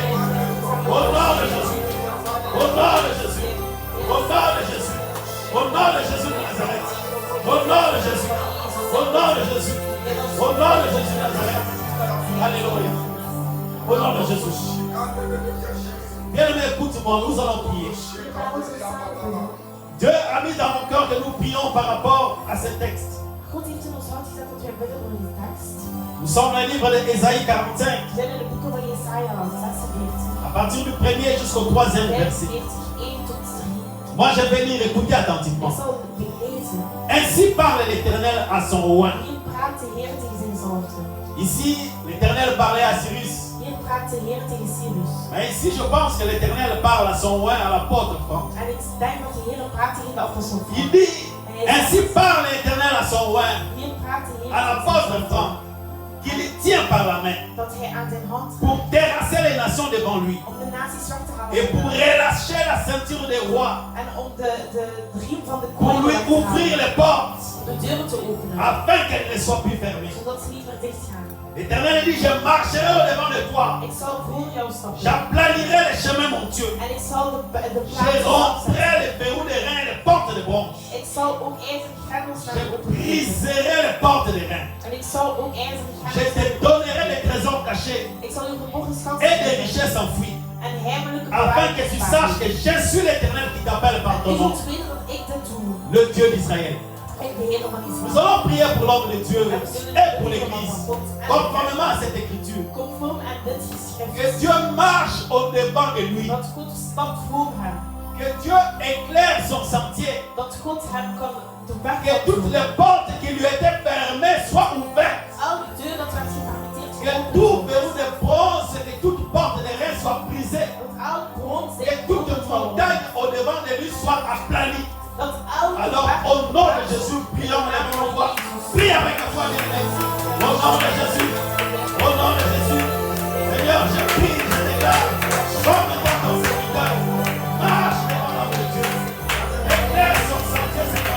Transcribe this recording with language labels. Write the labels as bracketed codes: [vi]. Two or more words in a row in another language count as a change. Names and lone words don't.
[fr] Au nom de Jésus, au nom de Jésus, au nom de Jésus, au nom de Jésus de Nazareth, au nom de Jésus, au nom de Jésus, au nom de Jésus de Nazareth. Alléluia. Au nom de Jésus. Bien-aimé, écoute-moi, nous allons prier. Dieu a mis dans mon cœur que nous prions par rapport à ce texte. [nl] God heeft in ons hart gezet dat wij bidden voor die tekst. [fr] Nous sommes dans le livre d'Ésaïe 45, [nl] We zijn in de boeken van Jesaja 46. [fr] à partir du 1er jusqu'au 3e verset. [nl] 45, 1 tot 3. [fr] Moi, je vais lire, écoutez [nl] Ik [fr] attentivement. [nl] zal het lezen. [fr] Ainsi parle l'Éternel à son roi. [nl] Hier praat de Heer tegen zijn zalfde. [fr] Ici, l'Éternel parlait à Cyrus. [nl] Hier praat de Heer tegen Cyrus. [fr] Mais ici, je pense que l'Éternel parle à son roi, à l'apôtre Franck. [nl] En ik denk dat de Heer praat tegen de apostel [fr] Il [nl] Frank. [fr] dit, ainsi parle l'Éternel à son roi, [nl] Hier praat de Heer [fr] à l'apôtre [nl] tegen [fr] Franck, qui le tient par la main [nl] dat hij aan zijn hand [fr] pour terrasser les nations devant lui [nl] om de naties weg te halen. [fr] et pour relâcher la ceinture des rois, [nl] En om de riem van de [fr] pour [nl] koning [fr] lui [nl] weg te [fr] ouvrir [nl] halen. [fr] les portes [nl] De deuren te openen. [fr] afin qu'elles ne soient plus fermées. [nl] Zodat ze niet meer dicht gaan. [fr] L'Éternel dit, je marcherai au devant de toi, [nl] Ik zal voor jou stappen. [fr] j'aplanirai les chemins, mon Dieu. [nl] En ik zal de [fr] Je [nl] plaats [fr] romprai les verrous des reins et les portes de bronze. [nl] Ik zal ook ijzeren grendels naar [fr] Je [nl] je openen. [fr] briserai les portes des reins. [nl] En ik zal ook ijzeren [fr] Je [nl] grendels. [fr] te donnerai les trésors cachés [nl] Ik zal u verborgen [fr] et [nl] schatten [fr] des [nl] geven. [fr] richesses enfouies. [nl] een heimelijke [fr] Afin que tu saches que je suis l'Éternel qui t'appelle par ton [nl] Je [fr] nom. [nl] moet weten dat ik dat doe. [fr] Le Dieu d'Israël. [nl] Ik de Heer van [fr] Nous [nl] Israël. [fr] allons prier pour l'homme de Dieu et pour l'Église, conformément à cette écriture. [nl] Conform aan dit geschrift. [fr] Que Dieu marche au-devant de lui. [nl] Dat God stapt voor hem. [fr] Que Dieu éclaire son sentier. [nl] Dat God hem kan de weg [fr] Que [nl] kan [fr] toutes [nl] doen. [fr] les portes qui lui étaient fermées soient ouvertes. [nl] Elke deur dat werd gepermitteerd [fr] Que tout verrou de bronze et toute porte de rein soit brisée. [nl] dat elk brons [fr] Que toute montagne au-devant de lui soit aplanie. [nl] dat elke [fr] Alors, [nl] weg [fr] au nom de Jésus, prions les mêmes voix. Prie avec la foi de l'Église. Au nom de Jésus. Au nom de Jésus. Seigneur, je prie, je déclare. Comme dans ton serviteur. Marche devant l'homme de Dieu. Éclaire son sentier, Seigneur.